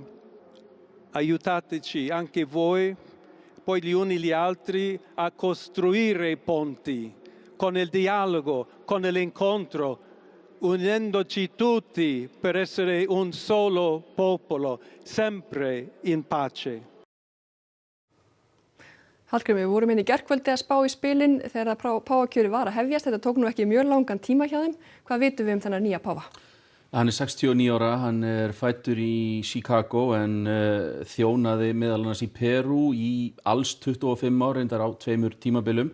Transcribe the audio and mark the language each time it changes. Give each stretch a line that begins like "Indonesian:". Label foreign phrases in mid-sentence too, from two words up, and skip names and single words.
Italian: Aiutateci anche voi, poi gli uni gli altri, a costruire i ponti con il dialogo, con l'incontro, unendoci tutti per essere un solo popolo, sempre in pace.
Icelandic: Hallgrímur, við vorum inn í gærkvöldi að spá í spilin þegar páfakjöri var að hefjast. Þetta tók nú ekki mjög langan tíma hjá þeim. Hvað vitum við þennan nýja páfa? Hann 69 ára, hann fæddur í Chicago en þjónaði meðal annars í Perú í alls 25 ár, reyndar á 2 tímabilum.